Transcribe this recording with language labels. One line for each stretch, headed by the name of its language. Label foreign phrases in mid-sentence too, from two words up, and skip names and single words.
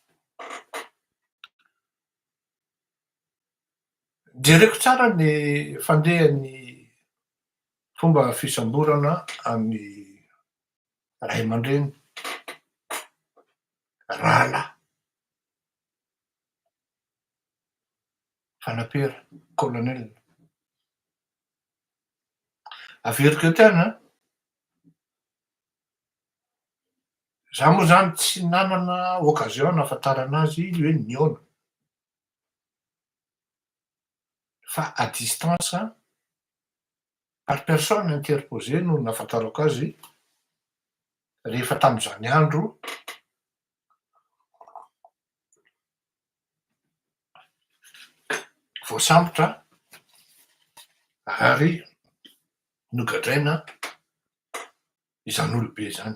Malagasy: Jereko tsara ny fandehan'ny fomba fisamborana amin'ny ray aman-dreny, rala, fanapera, colonel. Averiko eo tany za moa zany tsy nanana occasion nahafantarana azy hoe niona fa
French: à distance par personne interposée
Malagasy: no nahafantarako azy rehefa tam'izany andro voasambotra ary nogadraina izany olobe zany.